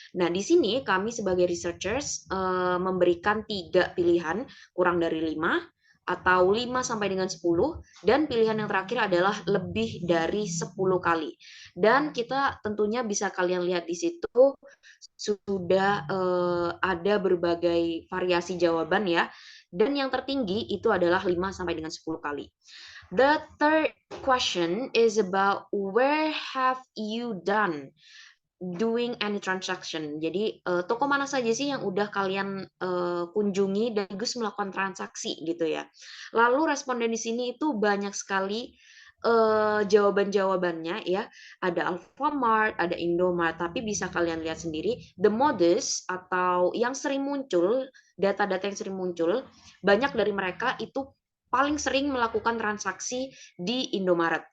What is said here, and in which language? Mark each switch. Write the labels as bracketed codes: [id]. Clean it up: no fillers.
[id] Nah, di sini kami sebagai researchers memberikan 3 pilihan, kurang dari 5 atau 5 sampai dengan 10, dan pilihan yang terakhir adalah lebih dari 10 kali. Dan kita tentunya bisa kalian lihat di situ sudah ada berbagai variasi jawaban ya. Dan yang tertinggi itu adalah 5 sampai dengan 10 kali. [en] The third question is about where have you done doing any transaction. [id] Jadi toko mana saja sih yang udah kalian kunjungi dan bagus melakukan transaksi gitu ya. Lalu responden di sini itu banyak sekali jawaban-jawabannya ya. Ada Alfamart, ada Indomart, tapi bisa kalian lihat sendiri [en] the modus [id] atau yang sering muncul, data-data yang sering muncul, banyak dari mereka itu paling sering melakukan transaksi di Indomaret.